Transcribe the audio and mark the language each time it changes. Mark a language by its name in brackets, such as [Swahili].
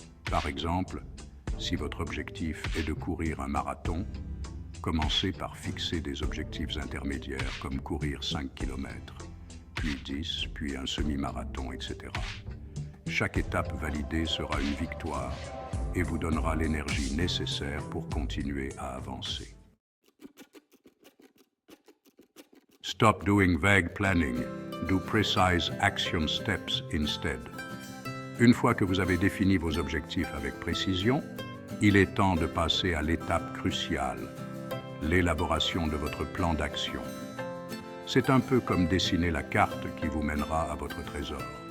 [French] Par exemple, si votre objectif est de courir un marathon, commencez par fixer des objectifs intermédiaires comme courir 5 km, puis 10, puis un semi-marathon, etc. Chaque étape validée sera une victoire et vous donnera l'énergie nécessaire pour continuer à avancer. [English] Stop doing vague planning. Do precise action steps instead. [French] Une fois que vous avez défini vos objectifs avec précision, il est temps de passer à l'étape cruciale, l'élaboration de votre plan d'action. C'est un peu comme dessiner la carte qui vous mènera à votre trésor.